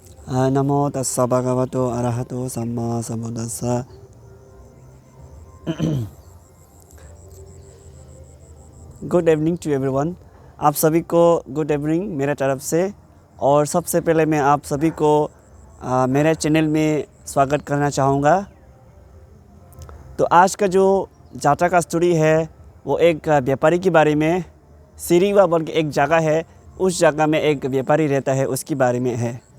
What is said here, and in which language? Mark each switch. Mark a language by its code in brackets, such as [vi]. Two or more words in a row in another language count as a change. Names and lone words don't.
[pi] नमो तस्सा भगवतो अरहतो सम्मा सम्बुद्दस्सा। [en] Good evening to everyone. [hi] आप सभी को [en] good evening [hi] मेरे तरफ से। और सबसे पहले मैं आप सभी को मेरे चैनल में स्वागत करना चाहूँगा। तो आज का जो जात्रा का स्टोरी है वो एक व्यापारी के बारे में। सिरीवा बोल के एक जगह है, उस जगह में एक व्यापारी रहता है, उसके बारे में है।